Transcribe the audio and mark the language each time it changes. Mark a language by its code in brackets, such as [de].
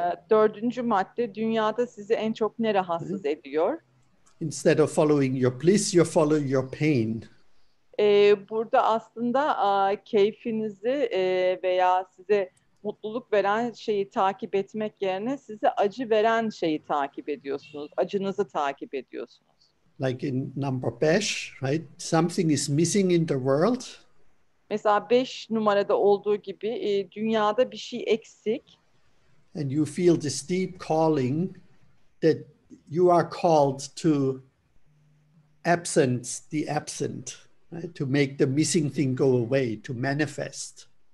[tr] Dördüncü madde, dünyada sizi en çok ne rahatsız ediyor? [en] Instead of following your bliss, you follow your pain. [tr] Burada aslında keyfinizi veya size mutluluk veren şeyi takip etmek yerine size acı veren şeyi takip ediyorsunuz. Acınızı takip ediyorsunuz. [en] Like in number 5, right? Something is missing in the world. [tr] Mesela 5 numarada olduğu gibi dünyada bir şey eksik. [en] And you feel this deep calling that you are called to absence the absent, right? To make the missing thing go away, to manifest,